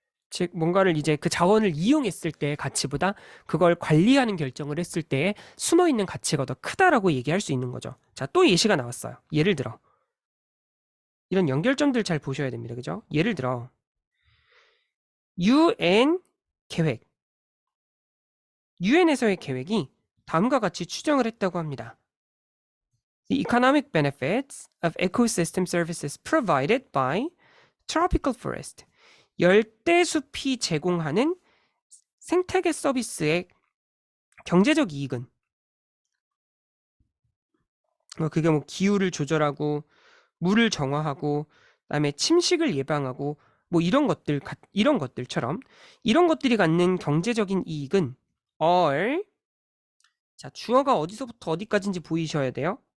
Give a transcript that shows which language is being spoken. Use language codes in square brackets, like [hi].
[ko] 즉 뭔가를 이제 그 자원을 이용했을 때의 가치보다 그걸 관리하는 결정을 했을 때에 숨어있는 가치가 더 크다라고 얘기할 수 있는 거죠. 자, 또 예시가 나왔어요. 예를 들어 이런 연결점들 잘 보셔야 됩니다. 그죠? 예를 들어 UN 계획, UN에서의 계획이 다음과 같이 추정을 했다고 합니다. [en] The economic benefits of ecosystem services provided by tropical forest. [ko] 열대숲이 제공하는 생태계 서비스의 경제적 이익은 그게 뭐 기후를 조절하고 물을 정화하고 그다음에 침식을 예방하고 뭐 이런 것들처럼 이런 것들이 갖는 경제적인 이익은 are 자 주어가 어디서부터 어디까지인지 보이셔야 돼요.